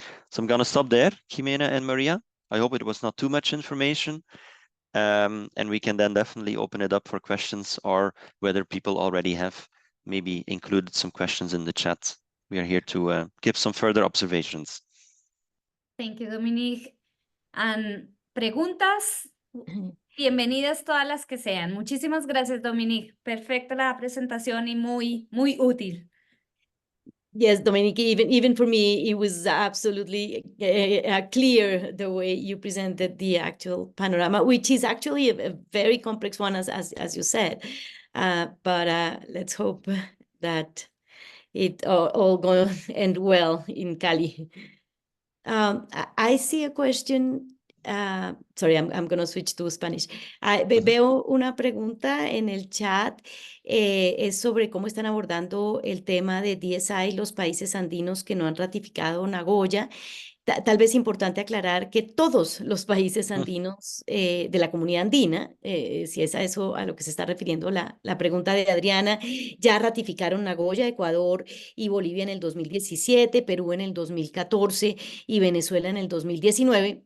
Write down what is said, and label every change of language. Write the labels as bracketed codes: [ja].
[en] So I'm going to stop there, Jimena and Maria. I hope it was not too much information. And we can then definitely open it up for questions, or whether people already have maybe included some questions in the chat. We are here to give some further observations. Thank you, Dominique. [es] And preguntas, bienvenidas todas las que sean. Muchísimas gracias, Dominique. Perfecta la presentación y muy útil. [en] Yes, Dominique, even for me, it was absolutely clear the way you presented the actual panorama, which is actually a very complex one, as you said. But let's hope that it all going to end well in Cali. I see a question. Sorry, I'm going to switch to Spanish. [es] Veo una pregunta en el chat, es sobre cómo están abordando el tema de DSI los países andinos que no han ratificado Nagoya. Tal vez importante aclarar que todos los países andinos de la comunidad andina, si es a eso a lo que se está refiriendo la pregunta de Adriana, ya ratificaron Nagoya, Ecuador y Bolivia en el 2017, Perú en el 2014 y Venezuela en el 2019.